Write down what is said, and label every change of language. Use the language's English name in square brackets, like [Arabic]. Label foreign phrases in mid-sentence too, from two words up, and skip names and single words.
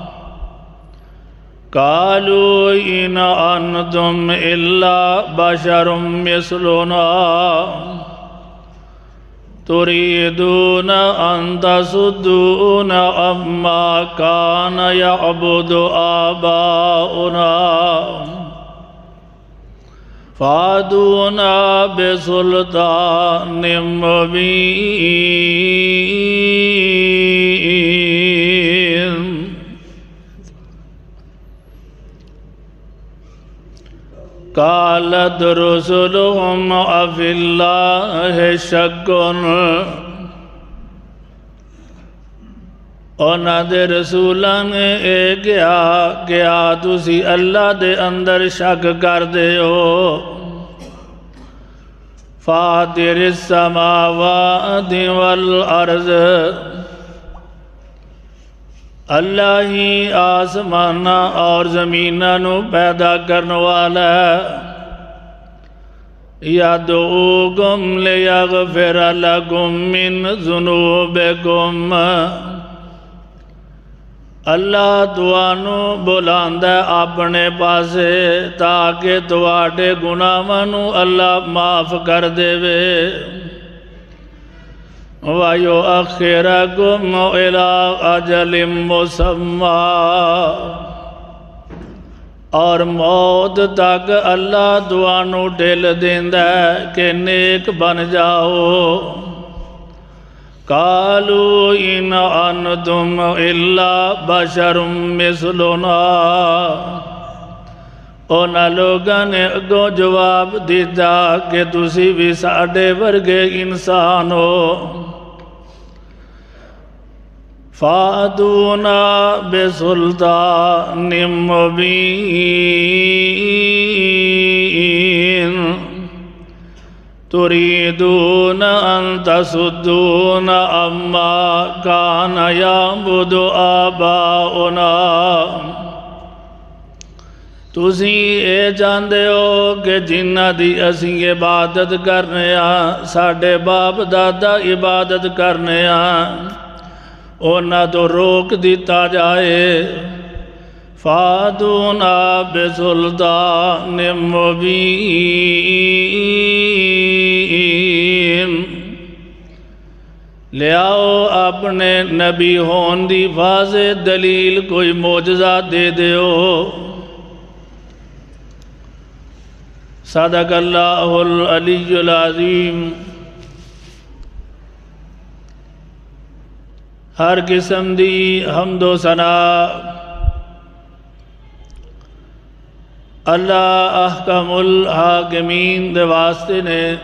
[Arabic] قالوا ان انتم الا بشر مثلنا تريدون أن تصدون عما كان يعبد آباؤنا فأتونا بسلطان مبين. قالت رسلهم افی اللہ شک [Punjabi] انہاں دے رسولاں نے کیا تسی اللہ دے اندر شک کر دے ہو. [Arabic] فاطر السماوات والارض [Punjabi] اللہ ہی آسمانہ اور زمینہ نو پیدا کرنے والا ہے. [Arabic] یدعوکم لیغفر لکم من ذنوبکم [Punjabi] اللہ توانو بلاندہ اپنے پاسے تاکہ تواڈے گناہاں نو اللہ معاف کر دے وے. [Arabic] وَيُؤَخِّرَكُمْ إِلَىٰ أَجَلٍ مُّسَمًّى [Punjabi] اور موت تک اللہ توانو ڈھل دیندہ ہے کہ نیک بن جاؤ. [Arabic] قَالُوا إِنْ أَنْتُمْ إِلَّا بَشَرٌ مِّثْلُنَا [Punjabi] انہاں لوگاں نے اگوں جواب دیتا کہ تسی بھی ساڈے ورگے انسان ہو. [Arabic] فَأْتُونَا بِسُلْطَانٍ مُّبِينٍ تُرِيدُونَ أَن تَصُدُّونَ عَمَّا كَانَ يَعْبُدُ آبَاؤُنَا [Punjabi] تُسی اے جاندے ہو کہ جنہ دی اسیں عبادت کرنے ہاں ساڈے باپ دادا عبادت کرنے ہاں اونا تو روک دیتا جائے. [Arabic] فَأْتُونَا بِسُلْطَانٍ مُّبِينٍ لے آؤ اپنے نبی ہون دی واضح دلیل کوئی معجزہ دے دیو. صدق اللہ العلی العظیم. [Punjabi] ہر قسم دی حمد و ثنا اللہ [Arabic] احکم الحاکمین [Punjabi] دے واسطے نے.